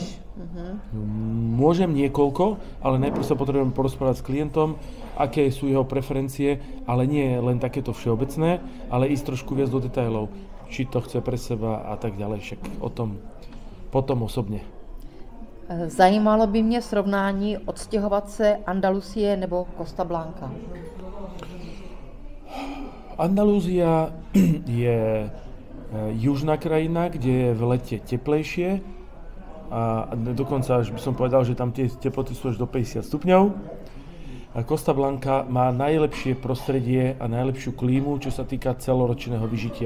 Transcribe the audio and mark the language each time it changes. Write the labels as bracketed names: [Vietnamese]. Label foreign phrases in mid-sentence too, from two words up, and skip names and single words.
[Slovak] Môžem niekoľko, ale najprv sa potrebujem porozprávať s klientom, aké sú jeho preferencie, ale nie len takéto všeobecné, ale ísť trošku viac do detailov, či to chce pre seba a tak ďalej, však o tom potom osobne. [Czech] Zajímalo by mě srovnání odstěhovat se Andalusie nebo Costa Blanca. [Slovak] Andalúzia je južná krajina, kde je v lete teplejšie a dokonca až by som povedal, že tam tie teploty sú až do 50 stupňov. A Costa Blanca má najlepšie prostredie a najlepšiu klímu, čo sa týka celoročného vyžitia.